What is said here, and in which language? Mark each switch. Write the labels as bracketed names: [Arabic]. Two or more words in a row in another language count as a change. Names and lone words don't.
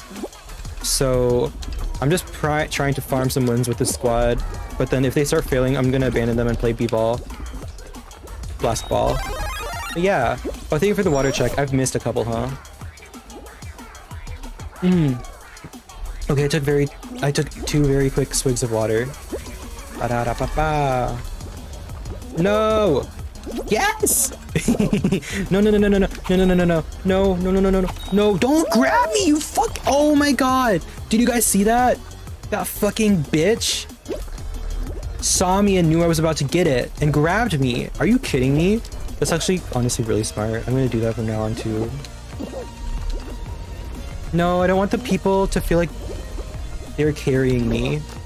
[English] So I'm just trying to farm some wins with this squad. But then if they start failing, I'm going to abandon them and play B-ball. Blast ball. But yeah. Oh, thank you for the water check. I've missed a couple, huh? Okay, I took 2 very quick swigs of water. Ba-da-da-ba-ba. No! Yes! No, no, no, no, no, no, no, no, no, no, no, no, no, no, no, no, no, don't grab me, you fuck! Oh my god! Did you guys see that? That fucking bitch saw me and knew I was about to get it and grabbed me. Are you kidding me? That's actually honestly really smart. I'm gonna do that from now on too. No, I don't want the people to feel like they're carrying me.